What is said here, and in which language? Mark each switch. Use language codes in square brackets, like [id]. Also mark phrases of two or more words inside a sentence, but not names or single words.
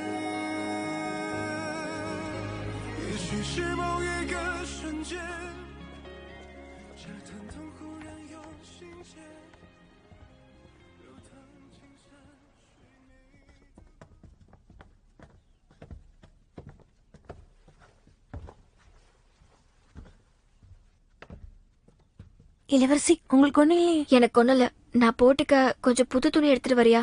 [zh] 也许是某一个瞬间，这疼痛忽然有心结，流淌青山水 [ta] 面。இளவரசி உங்களுக்கு ஒண்ணு இல்லையே? எனக்கு ஒண்ணும் இல்ல. நான் போட்டுக்க கொஞ்சம் புது துணி எடுத்துட்டு வரியா?